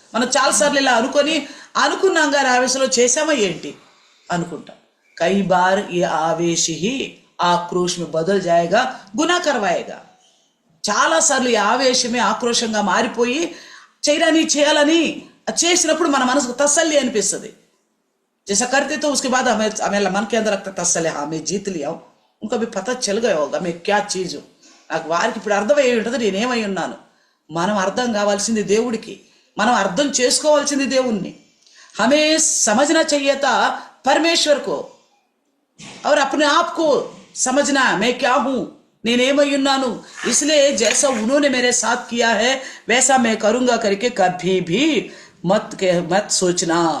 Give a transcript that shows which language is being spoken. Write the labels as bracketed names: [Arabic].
[Telugu] మనం చాలాసార్లు ఇలా అనుకున్నాం కానీ ఆవేశంలో చేసామా ఏంటి అనుకుంటాం. [Hindi] कई बार ये आवेश ही आक्रोश में बदल जाएगा, गुनाह करवाएगा. [Telugu] చాలా సార్లు ఈ ఆవేశమే ఆక్రోషంగా మారిపోయి చేయాలని చేసినప్పుడు మన మనసుకు తసల్లి అనిపిస్తుంది. [Hindi] जैसा करते तो उसके बाद हमें मन के अंदर लगता तसल्ली, हाँ मैं जीत लिया हूं, उनको भी पता चल गया होगा मैं क्या चीज हूं. [Telugu] నాకు వారికి ఇప్పుడు అర్థమయ్యి ఉంటుంది నేనేమై ఉన్నాను. మనం అర్థం కావాల్సింది దేవుడికి, మనం అర్థం చేసుకోవాల్సింది దేవుణ్ణి. [Hindi] हमें समझना चाहिए था परमेश्वर को और अपने आप को समझना मैं क्या हूं, [Telugu] నేనేమై ఉన్నాను. [Hindi] इसलिए जैसा उन्होंने मेरे साथ किया है वैसा मैं करूंगा करके कभी भी मत सोचना.